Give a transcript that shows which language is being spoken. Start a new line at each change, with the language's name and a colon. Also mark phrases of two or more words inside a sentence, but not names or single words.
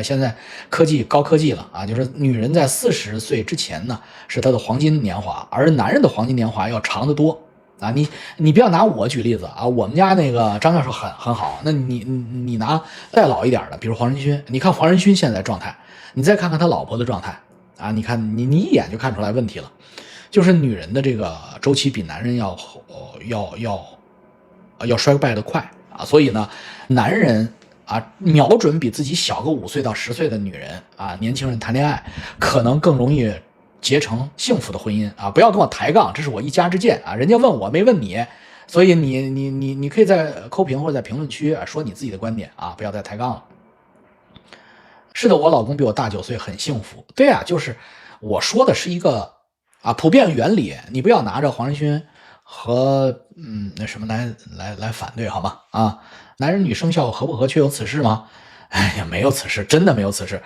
Chinese: 現在高科技了啊，就是女人在40岁之前呢是她的黄金年華，而男人的黃金年華要長得多啊。你不要拿我舉例子啊，我們家那個張教授很好，那你拿再老一點的，比如黄仁勳，你看黄仁勳現在狀態，你再看看他老婆的狀態啊，你看你一眼就看出來問題了。就是女人的這個周期比男人要衰敗的快啊，所以呢，男人啊瞄準比自己小個5歲到10歲的女人啊，年輕人談戀愛可能更容易結成幸福的婚姻啊！不要跟我抬槓，這是我一家之見啊，人家問我沒問你，所以你可以在扣評或者在評論區說你自己的觀點啊，不要再抬槓了。是的，我老公比我大9歲，很幸福。对啊，就是我說的是一個普遍原理，你不要拿着黄仁勳和那什么來反對好嗎？男人女生肖合不合確有此事嗎？哎呀，沒有此事，真的沒有此事。